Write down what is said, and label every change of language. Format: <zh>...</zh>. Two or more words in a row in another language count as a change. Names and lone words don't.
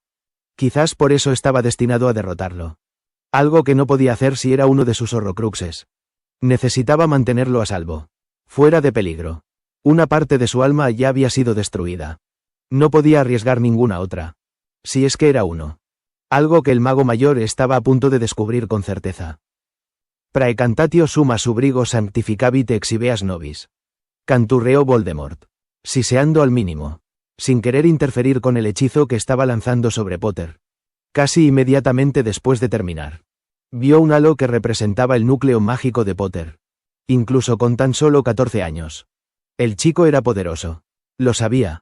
<es>Quizás por eso estaba destinado a derrotarlo. Algo que no podía hacer si era uno de sus horrocruxes. Necesitaba mantenerlo a salvo. Fuera de peligro. Una parte de su alma ya había sido destruida. No podía arriesgar ninguna otra. Si es que era uno. Algo que el mago mayor estaba a punto de descubrir con certeza.</es> <la>Praecantatio summa subrigo sanctificavit exhibeas nobis.</la> <es>Canturreó Voldemort. Siseando al mínimo. Sin querer interferir con el hechizo que estaba lanzando sobre Potter. Casi inmediatamente después de terminar. Vio un halo que representaba el núcleo mágico de Potter. Incluso con tan solo 14 años. El chico era poderoso. Lo sabía.</es>